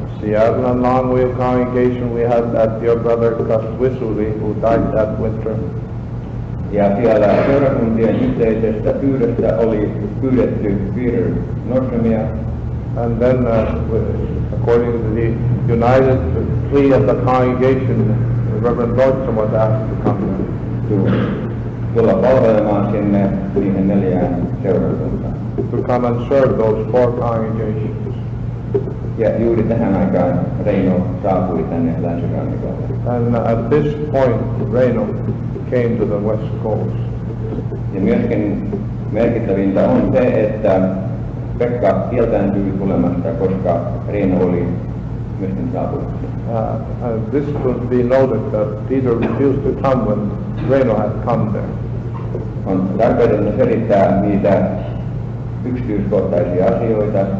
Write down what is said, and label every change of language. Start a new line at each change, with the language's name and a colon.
English: Seattle and Longview congregation, we had that dear brother Kastwisuri, who died that winter.
Finnish: Ja siellä seurakuntien yhteisestä pyydöstä oli pyydetty Peter Nordströmiä,
English: And then, according to the united plea of the congregation, Reverend Nordstrom was asked to come
Finnish: tulla palvelemaan sinne niihin 4 seurakuntaan.
English: to come and serve those 4 congregations.
Finnish: Ja juuri tähän aikaan Reino saapui tänne länsirannikolle.
English: And at this point, Reino came to the West Coast.
Finnish: Ja myöskin merkittävintä on se, että Pekka kieltääntyi tulemasta, koska Reino oli myöskin saapunut.
English: And this would be noted that Peter refused to come when Reino had come there.
Finnish: On tarpeellista selittää niitä yksityiskohtaisia asioita,